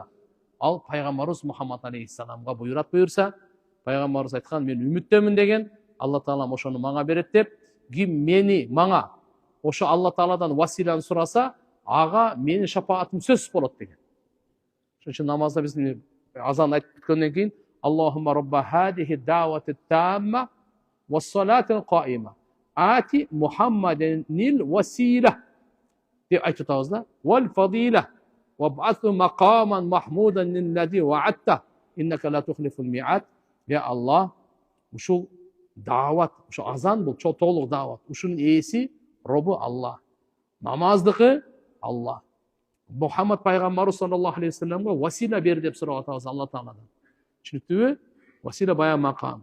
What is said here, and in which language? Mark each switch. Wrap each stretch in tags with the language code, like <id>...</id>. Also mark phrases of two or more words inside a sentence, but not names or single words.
<ky>Ал Пайгамбарыбыз Мухаммад алейхиссаламга буйрат буйрса, Пайгамбарыбыз айткан, мен үмүттөмүн деген, Алла Таалам ошону мага берет деп, ким мени мага ошо Алла Тааладан василаны сураса, ага менин шапаатым сөзсүз болот деген. Ошон үчүн намазда биз азан айтып бүткөндөн кийин</ky> <ar>اللهم رب هذه الدعوة التامة والصلاة القائمة آت محمدا الوسيلة</ar> <ky>деп айтып атабыз да.</ky> <ar>والفضيلة وابعثه مقاما محمودا الذي وعدته إنك لا تخلف الميعاد.</ar> <ky>Я Аллах, ушул даават, ушул азан бул толук даават. Ушунун ээси робу Аллах. Намаздыкы Аллах. Muhammed Пайгамбарыбыз</ky> <ar>صلى الله عليه</ar> <ky>вассаламга васила бер деп сурап атабыз Алла Тааладан. Түшүнүктүүбү? Васила бая макам.</ky>